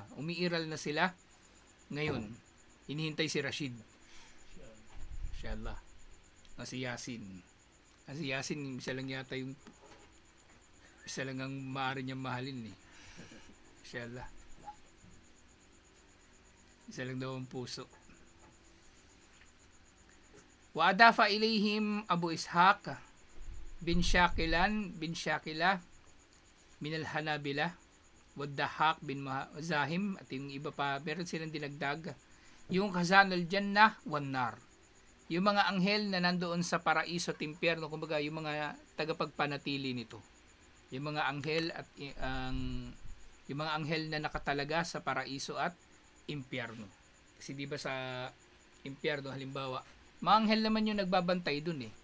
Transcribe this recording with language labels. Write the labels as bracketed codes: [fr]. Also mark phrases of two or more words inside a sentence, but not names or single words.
[tl] Umiiral na sila. Ngayon, hinihintay si Rashid. Inshallah. Si Yasin. Si Yasin, isa lang ang maaari niyang mahalin eh. Inshallah. Isa lang daw ang puso. [ar] وأضاف إليهم أبو إسحاق بن شاقلا من الحنابلة والضحاك بن زاحم, [tl] at yung iba pa, meron silang dinagdag, yung [ar] خزنة الجنة والنار. [tl] Yung mga anghel na nandoon sa paraiso at impyerno, kumbaga yung mga tagapagpanatili nito. Yung mga anghel at yung mga anghel na nakatalaga sa paraiso at impyerno. Kasi di ba sa impyerno halimbawa, mga anghel naman yung nagbabantay dun eh.